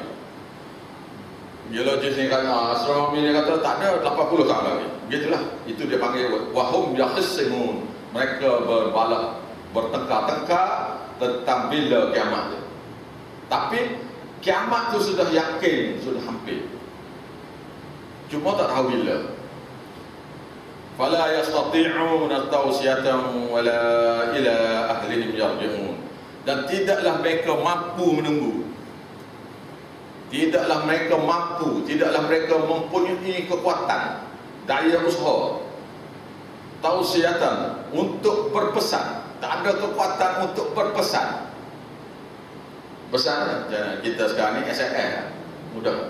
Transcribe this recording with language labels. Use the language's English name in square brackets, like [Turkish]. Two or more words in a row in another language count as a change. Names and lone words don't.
[Malay] Geologis ni kata, astronomi ni kata tak ada, 80 tahun lagi. Begitulah, itu dia panggil [Arabic] وهم يخصمون. [Malay] Mereka bertengkar-tengkar tentang bila kiamat tu. Tapi kiamat tu sudah yakin, sudah hampir. Cuma tak tahu bila. [Arabic] فلا يستطيعون توصية ولا إلى أهلهم يرجعون. [Malay] Dan tidaklah mereka mampu menunggu. Tidaklah mereka mampu, tidaklah mereka mempunyai kekuatan, daya usaha, tawsiyatan, untuk berpesan. Tak ada kekuatan untuk berpesan. Pesan kita sekarang ni SMS mudah.